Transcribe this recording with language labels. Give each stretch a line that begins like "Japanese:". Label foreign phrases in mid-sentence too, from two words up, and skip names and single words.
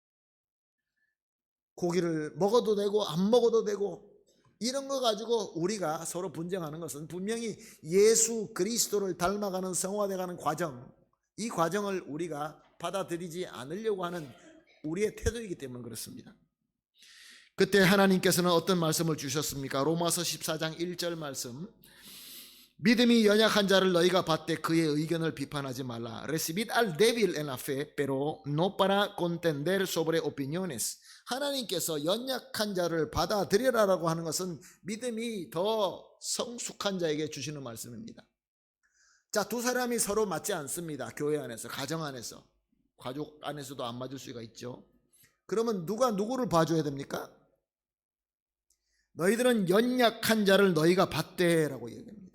Korean: 고기를 먹어도 되고 안 먹어도 되고 이런 거 가지고 우리가 서로 분쟁하는 것은 분명히 예수 그리스도를 닮아가는 성화되어가는 과정, 이 과정을 우리가 받아들이지 않으려고 하는 우리의 태도이기 때문에 그렇습니다. 그때 하나님께서는 어떤 말씀을 주셨습니까? 로마서 14장 1절 말씀, 믿음이 연약한 자를 너희가 받되 그의 의견을 비판하지 말라.
Spanish: Recibid al débil en la fe, pero no para contender sobre opiniones.
Korean: 하나님께서 연약한 자를 받아들여라라고 하는 것은 믿음이 더 성숙한 자에게 주시는 말씀입니다. 자, 두 사람이 서로 맞지 않습니다. 교회 안에서, 가정 안에서, 가족 안에서도 안 맞을 수가 있죠. 그러면 누가 누구를 봐줘야 됩니까? 너희들은 연약한 자를 너희가 받되라고 얘기합니다.